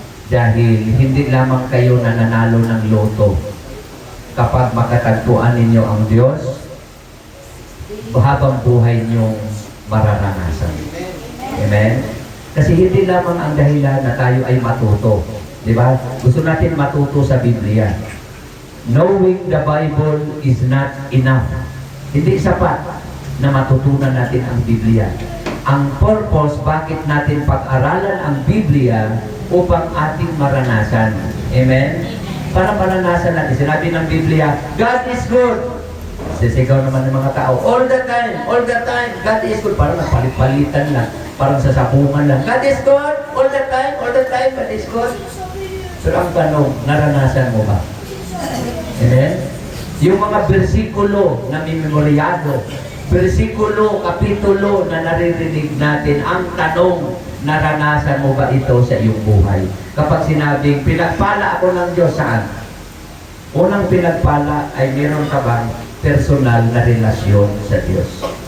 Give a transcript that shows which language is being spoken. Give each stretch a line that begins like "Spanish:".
Filipino: Dahil hindi lamang kayo nananalo ng loto. Kapag makatagpuan ninyo ang Diyos, habang buhay nyo mararanasan. Amen? Kasi hindi lamang ang dahilan na tayo ay matuto. Di ba? Gusto natin matuto sa Biblia.
English: Knowing the Bible is not enough.
Filipino: Hindi sapat na matutunan natin ang Biblia. Ang purpose, bakit natin pag-aralan ang Biblia upang ating maranasan. Amen? Para maranasan natin. Sinabi ng Biblia,
English: God is good.
Filipino: Sisigaw naman ng mga tao,
English: all the time, God is good.
Filipino: Parang napalit-palitan lang. Parang sasapungan lang.
English: God is good, all the time, God is good.
Filipino: Pero ang tanong, naranasan mo ba? Amen? Yung mga bersikulo na mimemoriado, bersikulo, kapitulo na naririnig natin, ang tanong, naranasan mo ba ito sa iyong buhay? Kapag sinabing, pinagpala ako ng Diyos, saan? Unang pinagpala ay meron ka bang personal na relasyon sa Diyos?